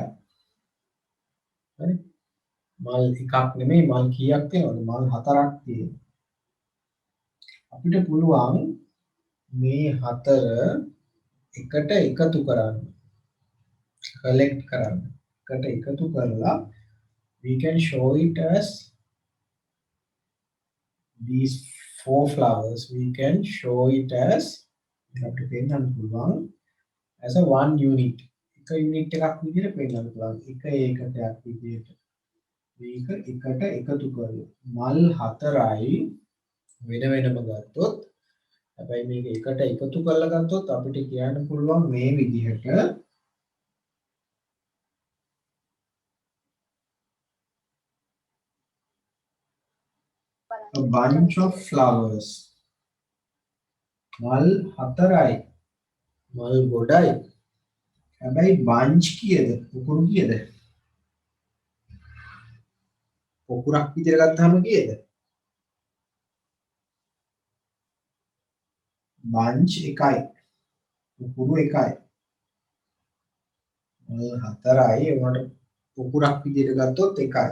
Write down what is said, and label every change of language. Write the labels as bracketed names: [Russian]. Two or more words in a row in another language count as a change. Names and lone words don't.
[Sinhala] හරි? මල් එකක් නෙමෙයි මල් කීයක් තියෙනවද? මල් හතරක් තියෙනවා. අපිට පුළුවන් මේ හතර එකට එකතු කරන්න. collect කරන්න. එකට එකතු කරලා [English] we can show it as these four flowers. We can show it as [Sinhala] අපිට පෙන්වන්න පුළුවන් [English] as a one unit. [Sinhala] එක unit එකක් විදිහට පෙන්වන්න පුළුවන්. එක ඒකකයක් විදිහට. මේක එකට එකතු කරලා මල් හතරයි වෙන වෙනම ගත්තොත් හැබැයි මේක එකට එකතු කරලා ගත්තොත් අපිට කියන්න පුළුවන් මේ විදිහට [English] a bunch of flowers. [Sinhala] මල් හතරයි මල් ගොඩයි හැබැයි bunch කීයද? පුකුරු කීයද? පුකුරක් විදිහට ගත්තාම කීයද? bunch එකයි පුකුරු එකයි මල් හතරයි ඒකට පුකුරක් විදිහට ගත්තොත් එකයි.